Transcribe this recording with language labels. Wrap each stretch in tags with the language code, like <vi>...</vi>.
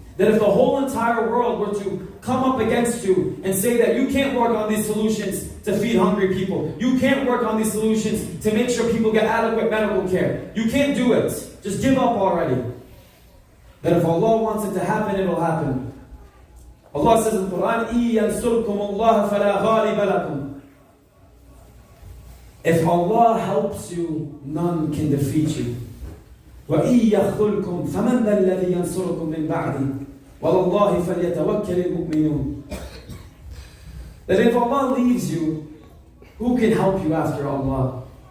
<en>That if the whole entire world were to come up against you and say that you can't work on these solutions to feed hungry people, you can't work on these solutions to make sure people get adequate medical care, you can't do it, just give up already. That if Allah wants it to happen, it will happen. Allah says in the Quran,</en> <ar>إِن يَنْصُرْكُمُ اللَّهَ فَلَا غَالِبَ لَكُمْ.</ar> <en>If Allah helps you, none can defeat you.</en> <ar>وَإِن يَخْذُلْكُمْ فَمَنْ ذَا الَّذِي يَنْصُرُكُمْ مِنْ بَعْدِهِ وَعَلَى اللَّهِ فَلْيَتَوَكَّلِ الْمُؤْمِنُونَ.</ar> <en>That if Allah leaves you, who can help you after Allah?</en>